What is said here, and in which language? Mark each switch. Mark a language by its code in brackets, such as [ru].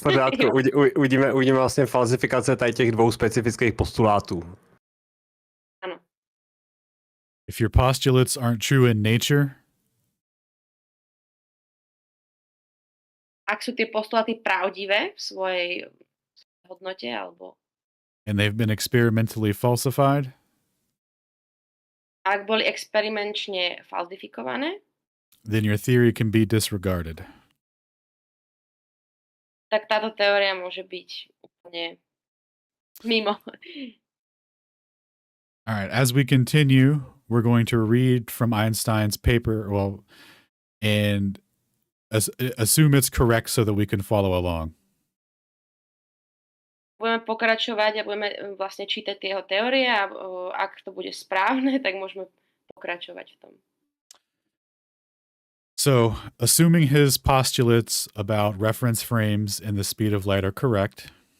[cs] V pořádku, uvidíme vlastně falzifikace tady těch dvou specifických postulátů. Ano. [en] If your postulates aren't true in nature, [sk] ak sú tie postuláty pravdivé v svojej hodnote alebo [en] and they've been experimentally falsified, [sk] ak boli experimenčne falzifikované, [en] then your theory can be disregarded. [sk] Tak táto teória môže byť úplne mimo. [en] All right, as we continue, we're going to read from Einstein's paper, and assume it's correct so that we can follow along. [sk] Budeme pokračovať a budeme vlastne čítať tie jeho teórie a ak to bude správne, tak môžeme pokračovať v tom. [en] So, assuming his postulates about reference frames and the speed of light are correct,